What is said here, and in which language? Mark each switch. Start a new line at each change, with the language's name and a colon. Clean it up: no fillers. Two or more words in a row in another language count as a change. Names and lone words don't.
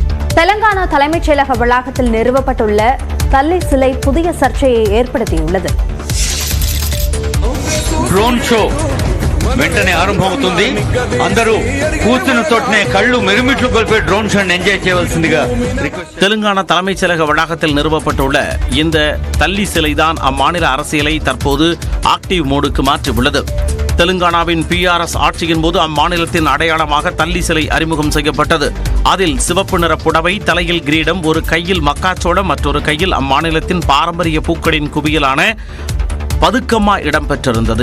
Tamil: தெலங்கானா தலைமைச் செயலக வளாகத்தில் நிறுவப்பட்டுள்ள தள்ளி சிலை புதிய சர்ச்சையை ఏర్పడుతీయుள்ளது.
English: drone show
Telugu: వెంటనే ఆరంభమవుతుంది. అందరూ కూర్చున్న తోటనే కళ్ళు మెరుమిట్లు కొలిపే
English: drone show
Telugu: ఎంజాయ్ చేయవలసిందిగా.
Tamil: தெலுங்கானா தலைமைச் செயலக வளாகத்தில் நிறுவப்பட்டுள்ள இந்த தள்ளி சிலைதான் அம்மாநில அரசியலை தற்போது
English: active mode
Tamil: மாற்றியுள்ளது. தெலுங்கானாவின் PRS ஆட்சியின் போது அம்மாநிலத்தின் அடையாளமாக தள்ளி சிலை அறிமுகம் செய்யப்பட்டது. அதில் சிவப்பு நிற புடவை, தலையில் கிரீடம், ஒரு கையில் மக்காச்சோளம், மற்றொரு கையில் அம்மாநிலத்தின் பாரம்பரிய பூக்களின் குவியலான பதுக்கம்மா இடம்பெற்றிருந்தது.